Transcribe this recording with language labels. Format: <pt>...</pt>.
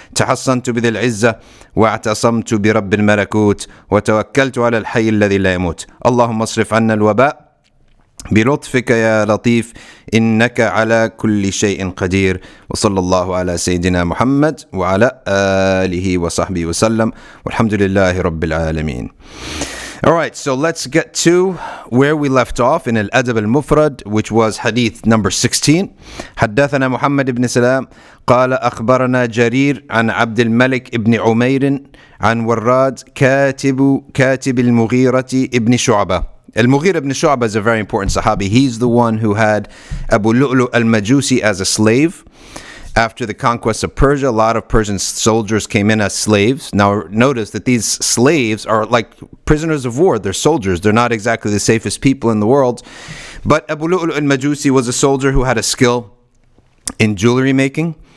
<ar>تحصنت بذي العزة واعتصمت برب الملكوت وتوكلت على الحي الذي لا يموت. اللهم اصرف عنا الوباء بلطفك يا لطيف إنك على كل شيء قدير. وصلى الله على سيدنا محمد وعلى آله وصحبه وسلم والحمد لله رب العالمين.</ar> <en>All right, so let's get to where we left off in Al-Adab Al-Mufrad, which was hadith number 16.</en> <ar>حدثنا محمد بن سلام قال أخبرنا جرير عن عبد الملك ابن عمير عن وراد كاتب المغيرة ابن شعبة.</ar> <en>Al-Mughira ibn Shu'bah is a very important Sahabi. He's the one who had Abu Lu'lu al-Majusi as a slave. After the conquest of Persia, a lot of Persian soldiers came in as slaves. Now notice that these slaves are like prisoners of war. They're soldiers. They're not exactly the safest people in the world. But Abu Lu'lu al-Majusi was a soldier who had a skill in jewelry making.</en>